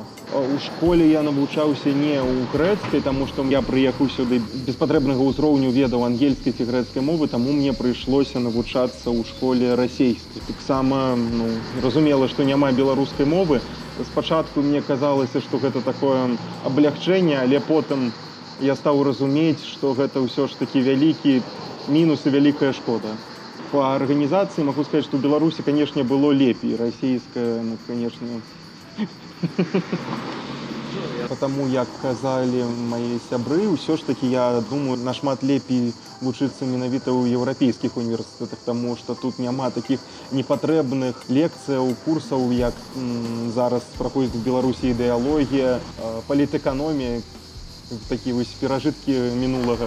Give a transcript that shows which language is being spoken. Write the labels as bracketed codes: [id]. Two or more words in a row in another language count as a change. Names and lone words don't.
[be] У школе я навучаўся не ў грэцкай, таму што я прыехаў сюды без патрэбнага ўзроўню ведаў ангельскай ці грэцкай мовы, таму мне прыйшлося навучацца ў школе расейскай. Таксама разумела, што няма беларускай мовы. Спачатку мне казалася, што гэта такое аблягчэнне, але потым я стаў разумець, што гэта ўсё ж такі вялікі мінус і вялікая шкода. [ru] По организации могу сказать, что в Беларуси, конечно, было лепей. Российская, конечно. Потому, [be] як казали мои сябры, все ж таки, я думаю, нашмат лепей вучыцца менавіта ў еўрапейскіх універсітэтах, [ru] тому что [be] тут няма таких непатрэбных лекцыяў, курсаў, як зараз праходзіць в Беларусі ідэалогія, палітэканомія, такія вось перажыткі мінулага.